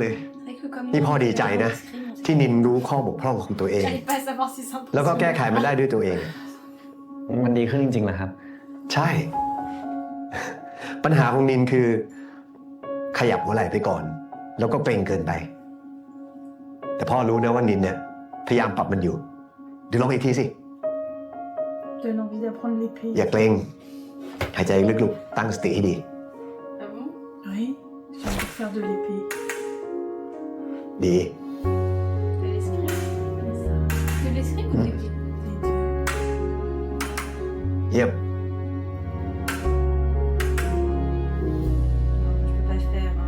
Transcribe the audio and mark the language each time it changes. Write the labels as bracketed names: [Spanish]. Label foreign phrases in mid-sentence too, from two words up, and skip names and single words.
[French] C'est vrai que comme [Thai] นี่พ่อดีใจนะ [French] l'escrime, on sait- [Thai] ที่นินรู้ข้อบกพร่องของตัวเอง [French] J'allais pas savoir si c'est [Thai] แล้วก็แก้ไขมันได้ด้วยตัวเอง มันดีขึ้นจริงๆเหรอครับ ใช่ ปัญหาของนินคือ ขยับหัวไหล่ไปก่อน แล้วก็เกรงเกินไป แต่พ่อรู้นะว่านินเนี่ย พยายามปรับมันอยู่เดี๋ยวลองอีกทีสิ [French] Donne envie d'apprendre l'épée. [Thai] อย่าเกรง หายใจลึกๆ ตั้งสติให้ดี [French] Ah bon? Oui, j'ai envie de faire de l'épée. [Thai] ดี [French] De l'escrime. De l'escrime ou des pieds? Les deux. [Thai] เยี่ยม [French] Je peux pas le faire. Hein.